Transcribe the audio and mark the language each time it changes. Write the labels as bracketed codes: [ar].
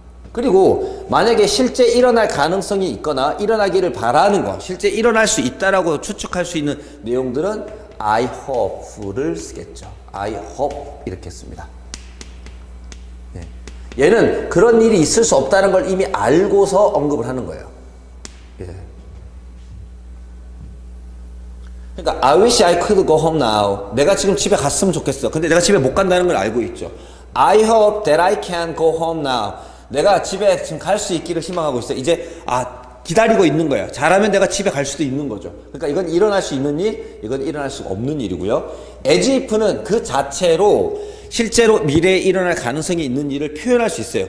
[ko] 그리고 만약에 실제 일어날 가능성이 있거나 일어나기를 바라는 거, 실제 일어날 수 있다라고 추측할 수 있는 내용들은 I hope를 쓰겠죠. I hope 이렇게 씁니다. 얘는 그런 일이 있을 수 없다는 걸 이미 알고서 언급을 하는 거예요. 예. [en] 그러니까 I wish I could go home now. [ko] 내가 지금 집에 갔으면 좋겠어. 근데 내가 집에 못 간다는 걸 알고 있죠. I hope that I can go home now. 내가 집에 지금 갈 수 있기를 희망하고 있어. 이제 기다리고 있는 거예요. 잘하면 내가 집에 갈 수도 있는 거죠. 그러니까 이건 일어날 수 있는 일, 이건 일어날 수가 없는 일이고요. as if는 그 자체로 실제로 미래에 일어날 가능성이 있는 일을 표현할 수 있어요.